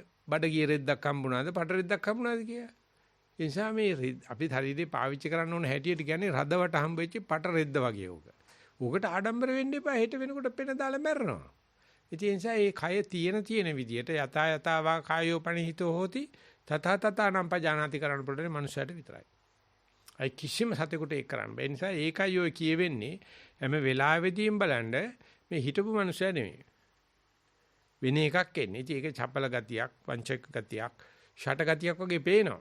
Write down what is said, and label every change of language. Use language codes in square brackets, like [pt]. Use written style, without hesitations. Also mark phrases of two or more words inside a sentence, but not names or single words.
[si] බඩගිය රෙද්දක් හම්බුනාද පටරෙද්දක් හම්බුනාද කියලා. ඒ නිසා මේ අපි ශරීරේ පාවිච්චි කරන්න ඕන හැටියට කියන්නේ රදවට හම්බෙච්ච පටරෙද්ද වගේ ඕක. ඕකට ආඩම්බර වෙන්න එපා. හෙට වෙනකොට පෙන දාලා මැරෙනවා. ඒ නිසා මේ කය තියෙන විදියට [pi] යථා කායෝ පණිහිතෝ හෝති තථා නම් පජානාති [si] කරන්න පුළුවන් මනුස්සයට විතරයි. අයි කිසිම සතෙකුට ඒක කරන්න බෑ. ඒ නිසා ඒකයි ඔය කියවෙන්නේ හැම වෙලාවෙදීම බලන්න මේ හිටපු මනුස්සයා නෙමෙයි. වෙන එකක් එන්නේ. ඉතින් ඒක චපල ගතියක්, වංචක ගතියක්, ෂට ගතියක් වගේ පේනවා.